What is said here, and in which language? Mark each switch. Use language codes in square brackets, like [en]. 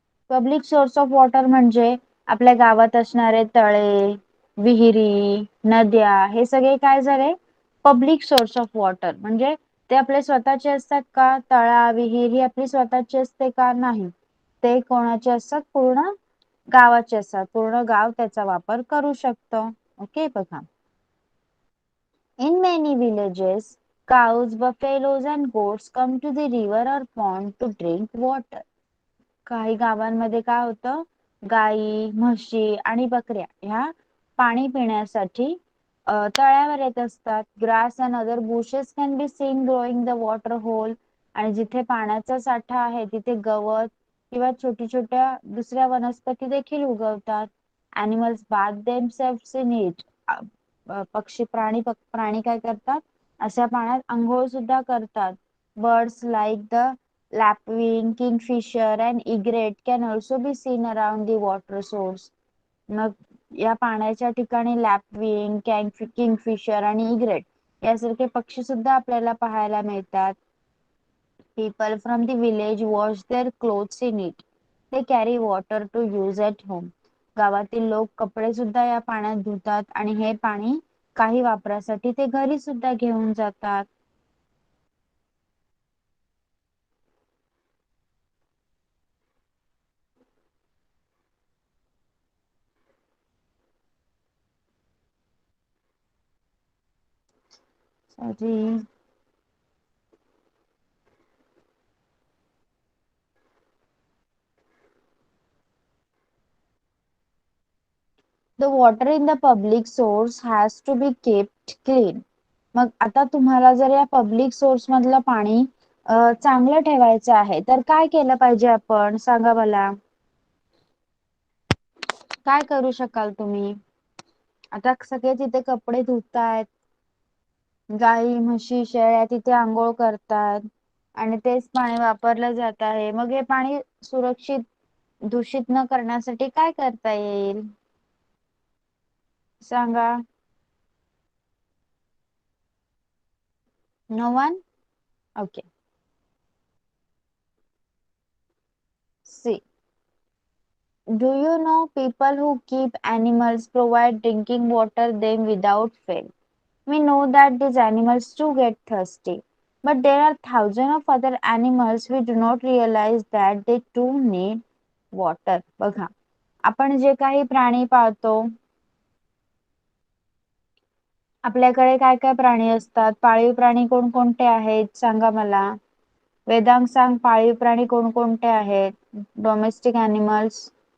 [en] public source of water [mr] म्हणजे आपल्या गावात असणारे तळे, विहिरी, नद्या, हे सगळे काय झाले? [en] Public source of water. [mr] म्हणजे ते आपले स्वतःचे असतात का? तळा, विहीर ही आपली स्वतःची असते का? नाही. ते कोणाचे असतात? पूर्ण गावाचे असतात. पूर्ण गाव त्याचा वापर करू शकतं. ओके बघा. [en] In many villages, cows, buffaloes and goats come to the river or pond to drink water. [mr] काही गावांमध्ये काय होतं? गायी, म्हशी आणि बकऱ्या ह्या पाणी पिण्यासाठी तळ्यावर येत असतात. [en] Grass and other bushes can be seen growing the water hole. [mr] आणि जिथे पाण्याचा साठा आहे तिथे गवत किंवा छोटी छोट्या दुसऱ्या वनस्पती देखील उगवतात. [en] Animals bath themselves in it. [mr] प्राणी काय करतात? अशा पाण्यात अंघोळ सुद्धा करतात. [en] Birds like the lapwing, kingfisher and egret can also be seen around the water source. [mr] मग या पाण्याच्या ठिकाणी लॅपविंग, किंगफिशर आणि इग्रेट यासारखे पक्षी सुद्धा आपल्याला पाहायला मिळतात. [en] People from the village wash their clothes in it. They carry water to use at home. [mr] गावातील लोक कपडे सुद्धा या पाण्यात धुतात आणि हे पाणी काही वापरासाठी ते घरी सुद्धा घेऊन जातात. [en] Sorry. The water in the public source has to be kept clean. [mr] मग आता तुम्हाला जर या पब्लिक सोर्स मधलं पाणी चांगलं ठेवायचं आहे तर काय केलं पाहिजे आपण? सांगा मला. काय करू शकाल तुम्ही? आता सगळे तिथे कपडे धुतायत, गाई, म्हशी, शेळ्या तिथे आंघोळ करतात आणि तेच पाणी वापरलं जात आहे. मग हे पाणी सुरक्षित, दूषित न करण्यासाठी काय करता येईल? सांगा. [en] No one? Okay. See. Do you know people who keep animals provide drinking water them without fail? We know that these animals too get thirsty, but there are thousands of other animals we do not realize that they too need water. [mr] बघा, आपण जे काही प्राणी पाळतो, आपल्याकडे काय काय प्राणी असतात? पाळीव प्राणी कोणकोणते आहेत? सांगा मला. वेदांग सांग, पाळीव प्राणी कोणकोणते आहेत? [en] Domestic animals.